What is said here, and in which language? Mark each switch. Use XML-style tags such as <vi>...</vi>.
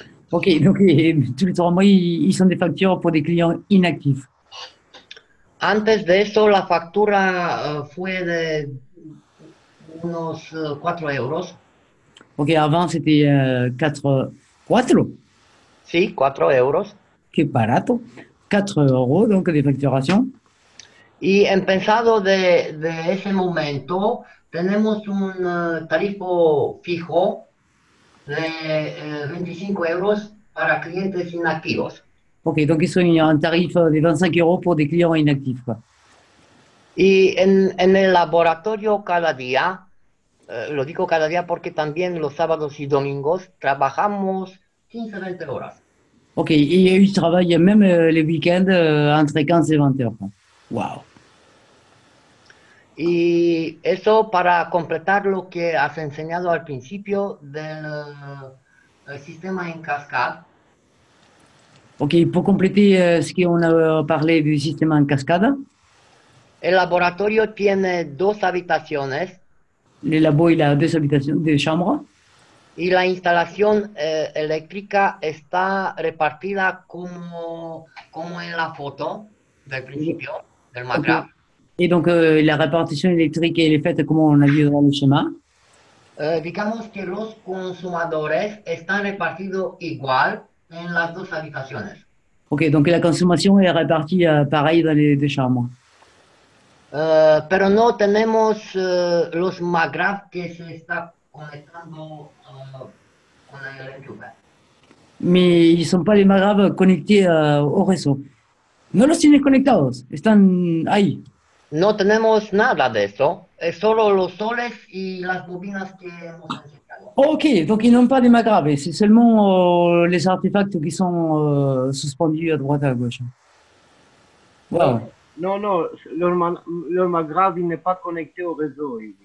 <fr>Ok, donc tous les 3 mois, ils sont des factures pour des clients inactifs.</fr> <es>Antes de eso, la factura fue de unos 4 euros.</es> <fr>Ok, avant, c'était 4...</fr> <es>Sí, 4 euros. Qué barato.</es> <fr>4 euros, donc, de facturation.</fr> <es>Y empezado de ese momento, tenemos un tarifo fijo de 25 euros para clientes inactivos.</es> <fr>Ok, donc ils ont un tarif de 25 euros pour des clients inactifs, quoi.</fr> <es>Y en el laboratorio cada día, lo digo cada día porque también los sábados y domingos trabajamos 15-20 horas.</es> <fr>Ok, et ils travaillent même les week-ends entre 15 et 20 heures. Wow.</fr> <es>Y eso para completar lo que has enseñado al principio del sistema en cascade.</es> <fr>Ok, pour compléter ce qu'on a parlé du système en cascade.</fr> <es>El laboratorio tiene 2 habitaciones.</es> <fr>Le labo, il a 2 habitations, 2 chambres.</fr> <es>Y la instalación eléctrica está repartida como en la foto del principio, del MAGRAV. Okay.</es> <fr>Et donc, la répartition électrique, elle est faite comme on a vu dans le schéma.</fr> <es>Digamos que los consumidores están repartidos igual en las 2 habitaciones.</es> <fr>Ok, donc la consommation est répartie pareil dans les 2 chambres.</fr> <es>Pero no tenemos los MAGRAV que se está conectando con el enchufe.</es> <fr>Mais ils ne sont pas les MAGRAV connectés au réseau.</fr> <es>No los tienen conectados, están ahí. No tenemos nada de eso, es solo los soles y las bobinas que hemos enseñado.</es> <fr>Ok, donc ils n'ont pas des MAGRAV, c'est seulement les artefacts qui sont suspendus à droite et à gauche. Wow. Non, leur MAGRAV n'est pas connecté au réseau.</fr>